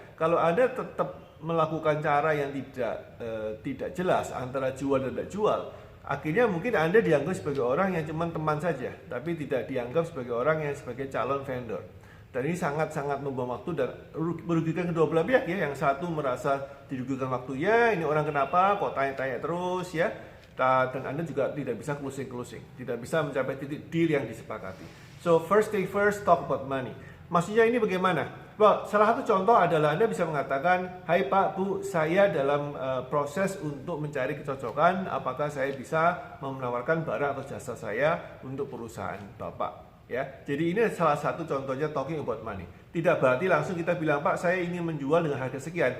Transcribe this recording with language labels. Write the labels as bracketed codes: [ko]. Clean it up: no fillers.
[id] Kalau Anda tetap melakukan cara yang tidak jelas antara jual dan tidak jual, akhirnya mungkin Anda dianggap sebagai orang yang cuma teman saja, tapi tidak dianggap sebagai orang yang sebagai calon vendor. Dan ini sangat-sangat membuang waktu dan merugikan kedua belah pihak ya. Yang satu merasa dirugikan waktunya, ini orang kenapa kok tanya-tanya terus ya. Dan Anda juga tidak bisa closing, tidak bisa mencapai titik deal yang disepakati. [en] So first thing first, talk about money. [id] Maksudnya ini bagaimana? Well, salah satu contoh adalah Anda bisa mengatakan, hai Pak, Bu, saya dalam proses untuk mencari kecocokan, apakah saya bisa menawarkan barang atau jasa saya untuk perusahaan Bapak. Ya, jadi ini salah satu contohnya [en] talking about money. [id] Tidak berarti langsung kita bilang, Pak, saya ingin menjual dengan harga sekian.